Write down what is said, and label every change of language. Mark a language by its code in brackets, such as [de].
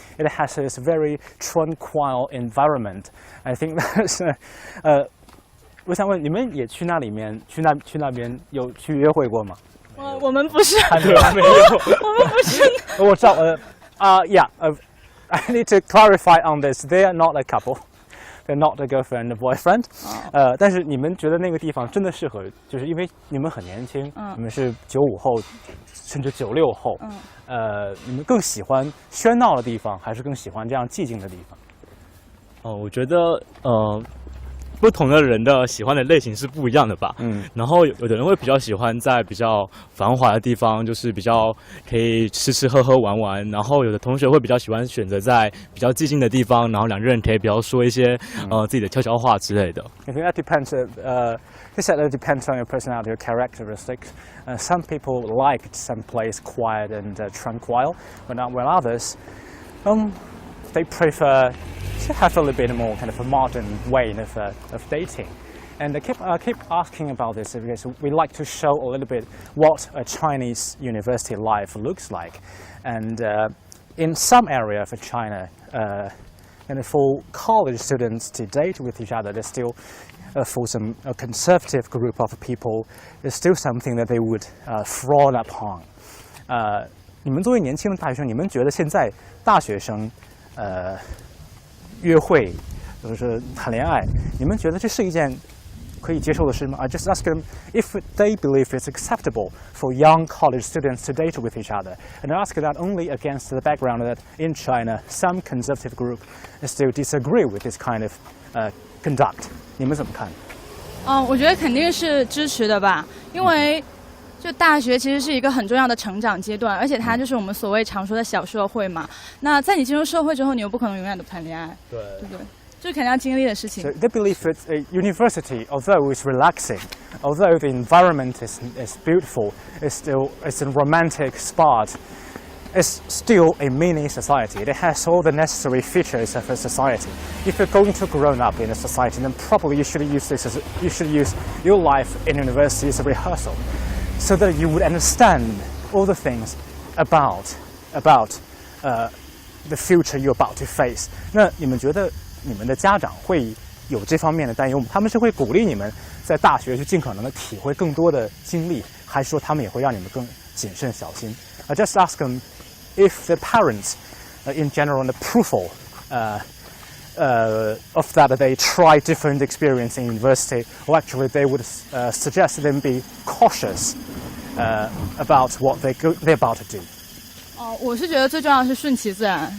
[en] It has this very tranquil environment. I think that's [zh] 我想问你们也去那里面去那边有去约会过吗？我们不是，还没有，我们不是。我知道 [en] yeah, I need to clarify on this. They are not a couple. They're not a girlfriend and boyfriend. [zh] 但是你们觉得那个地方真的适合，就是因为你们很年轻，你们是95后，甚至96后，你们更喜欢喧闹的地方，还是更喜欢这样寂静的地方？我觉得不同的人的喜欢的类型是不一样的吧。然后有的人会比较喜欢在比较繁华的地方，就是比较可以吃喝玩玩。然后有的同学会比较喜欢选择在比较寂静的地方，然后两个人可以比较说一些自己的悄悄话之类的。 [en] I think that depends. That depends on your personality or characteristics. Some people like some place quiet and tranquil, while others, they prefer to have a little bit more kind of a modern way of dating. And I keep asking about this because we like to show a little bit what a Chinese university life looks like. And in some area of China, and for college students to date with each other, there's still, for some conservative group of people, there's still something that they would frown upon. [zh] 你们作为年轻的大学生，你们觉得现在大学生约会，就是谈恋爱，你们觉得这是一件可以接受的事吗？ [en] I just ask them if they believe it's acceptable for young college students to date with each other, and I ask that only against the background that in China some conservative group still disagree with this kind of conduct. [zh] 你们怎么看？我觉得肯定是支持的吧，因为。就大学其实是一个很重要的成长阶段，而且它就是我们所谓常说的小社会嘛。那在你进入社会之后，你又不可能永远都谈恋爱，对不对？这是肯定要经历的事情。 [en] So they believe that a university, although it's relaxing, although the environment is beautiful, it's a romantic spot. It's still a mini society. It has all the necessary features of a society. If you're going to grow up in a society, then probably you should use your life in university as a rehearsal, so that you would understand all the things about the future you're about to face. [zh] 那你们觉得你们的家长会有这方面的担忧吗？他们是会鼓励你们在大学去尽可能的体会更多的经历，还是说他们也会让你们更谨慎小心？ [en] I just ask them if the parents, in general, an approval of that they try different experience in university, or actually they would suggest them be cautious about what they're about to do. [zh] 我是觉得最重要的是顺其自然。